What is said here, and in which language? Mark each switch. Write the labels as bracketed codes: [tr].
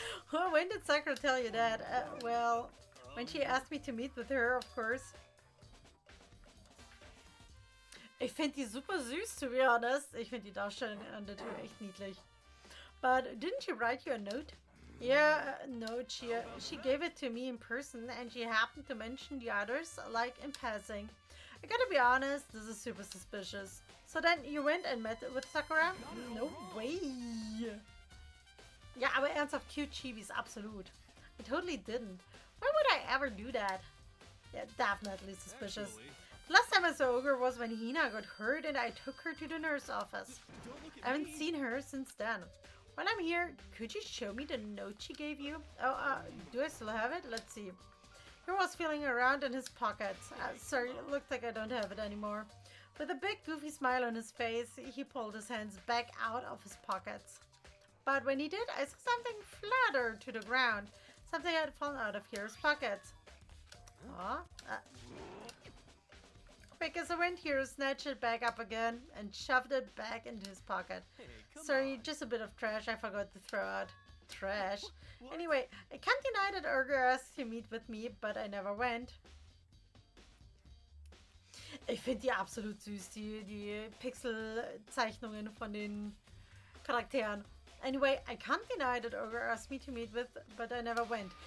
[en] Well, when did Sakura tell you that? Well, when she asked me to meet with her, of course. [de] Ich finde die super süß, [en] to be honest. [de] Ich finde die Darstellung an der Tür echt niedlich. [en] But didn't she write you a note? Yeah, no, she gave it to me in person and she happened to mention the others, like in passing. I gotta be honest, this is super suspicious. So then you went and met with Sakura? No way! [de] Ja, aber ernsthaft cute Chibis, absolut. [en] I totally didn't. Why would I ever do that? Yeah, definitely suspicious. The last time I saw Ogre was when Hina got hurt and I took her to the nurse office. I haven't seen her since then. While I'm here, could you show me the note she gave you? Oh, do I still have it? Let's see. He was feeling around in his pockets. Sorry, it looked like I don't have it anymore. With a big goofy smile on his face, he pulled his hands back out of his pockets. But when he did, I saw something flutter to the ground. Something had fallen out of Hero's pockets. Quick as a wind, Hero snatched it back up again and shoved it back into his pocket. Sorry, just a bit of trash I forgot to throw out. Trash. Anyway, I can't deny that Ogre asked to meet with me, but I never went. [de] Ich finde die absolut süß, die Pixel-Zeichnungen von den Charakteren. [en] Anyway, I can't deny that Ogre asked me to meet with, but I never went.